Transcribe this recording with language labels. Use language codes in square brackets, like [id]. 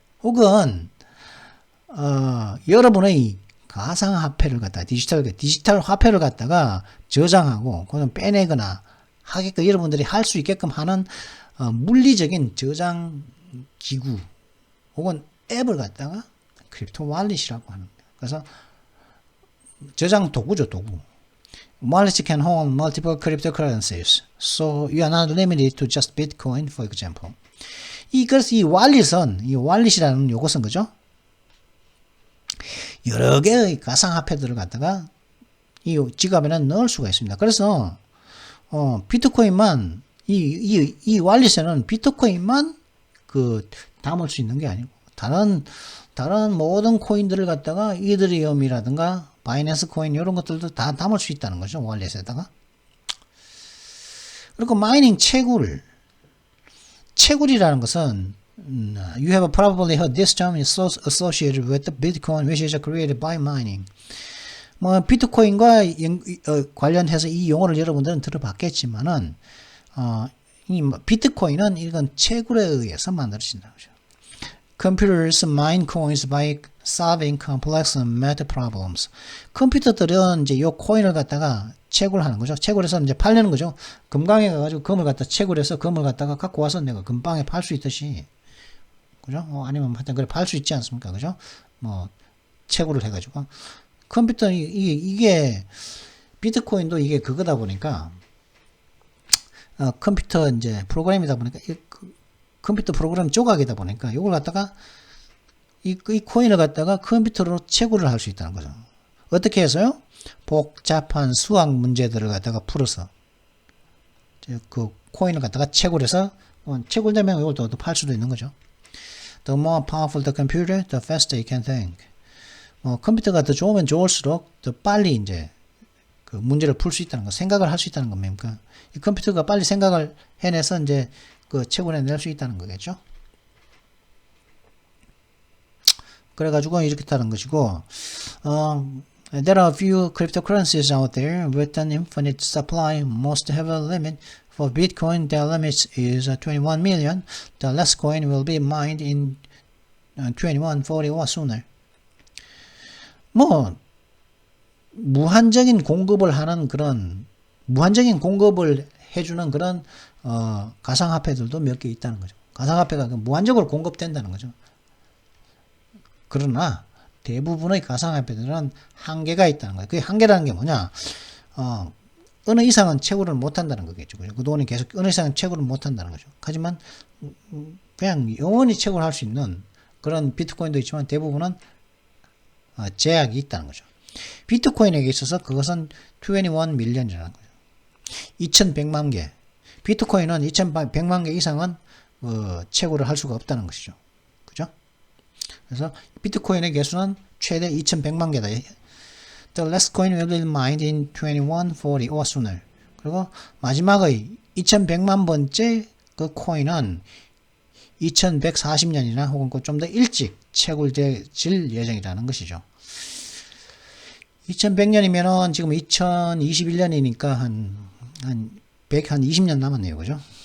[ko] 혹은 여러분의 가상화폐를 갖다가 디지털 화폐를 갖다가 저장하고 그건 빼내거나 하게끔 여러분들이 할 수 있게끔 하는 물리적인 저장 기구 혹은 앱을 갖다가 크립토 wallet이라고 하는 거예요. 그래서 저장 도구죠, 도구. [en] Wallet can hold multiple cryptocurrencies, so you are not limited to just Bitcoin, for example. [ko] 그래서 이 wallet이라는 요것은 그죠? 여러 개의 가상화폐들을 갖다가 이 지갑에는 넣을 수가 있습니다. 그래서 비트코인만 이 wallet에는 비트코인만 담을 수 있는 게 아니고 다른 모든 코인들을 갖다가 이더리움이라든가 바이낸스 코인 이런 것들도 다 담을 수 있다는 거죠. 월렛에다가. 그리고 마이닝 채굴이라는 것은 [en] you have probably heard this term is associated with the Bitcoin which is created by mining. [ko] 뭐 비트코인과 관련해서 이 용어를 여러분들은 들어봤겠지만은 이 비트코인은 이건 채굴에 의해서 만들어진다는 거죠. [en] Computers mine coins by solving complex math problems. [ko] 컴퓨터들은 이제 요 코인을 갖다가 채굴하는 거죠. 채굴해서 이제 팔려는 거죠. 금강에 가가지고 금을 갖다 채굴해서 금을 갖다가 갖고 와서 내가 금방에 팔 수 있듯이, 그죠? 아니면 하여튼 그래 팔 수 있지 않습니까? 그죠? 뭐 채굴을 해가지고 컴퓨터 이게 비트코인도 이게 그거다 보니까 컴퓨터 이제 프로그램이다 보니까 컴퓨터 프로그램 조각이다 보니까 이걸 갖다가 이 코인을 갖다가 컴퓨터로 채굴을 할 수 있다는 거죠. 어떻게 해서요? 복잡한 수학 문제들을 갖다가 풀어서 그 코인을 갖다가 채굴해서 채굴되면 이걸 또 팔 수도 있는 거죠. [en] The more powerful the computer, the faster it can think. [ko] 컴퓨터가 더 좋으면 좋을수록 더 빨리 이제 그 문제를 풀 수 있다는 거, 생각을 할 수 있다는 겁니까? 이 컴퓨터가 빨리 생각을 해내서 이제 그 채굴해낼 수 있다는 거겠죠. 그래가지고 이렇게 타는 것이고, [en] there are few cryptocurrencies out there with an infinite supply. Most have a limit. For Bitcoin, their limit is 21 million. The last coin will be mined in 2140 or sooner. [ko] 뭐 무한적인 공급을 하는 그런 무한적인 공급을 해주는 그런 가상화폐들도 몇 개 있다는 거죠. 가상화폐가 무한적으로 공급된다는 거죠. 그러나 대부분의 가상화폐들은 한계가 있다는 거예요. 그 한계라는 게 뭐냐? 어느 이상은 채굴을 못한다는 거겠죠. 그 돈이 계속 어느 이상은 채굴을 못한다는 거죠. 하지만 그냥 영원히 채굴할 수 있는 그런 비트코인도 있지만 대부분은 제약이 있다는 거죠. 비트코인에게 있어서 그것은 21 밀리언이라는 거예요. 2100만 개. 비트코인은 2100만 개 이상은 채굴을 할 수가 없다는 것이죠. 그죠? 그래서 비트코인의 개수는 최대 2100만 개다. [en] The last coin will be mined in 2140 or sooner. [ko] 그리고 마지막의 2100만 번째 그 코인은 2140년이나 혹은 좀 더 일찍 채굴될 예정이라는 것이죠. 2100년이면은 지금 2021년이니까 한 20년 남았네요. 그죠?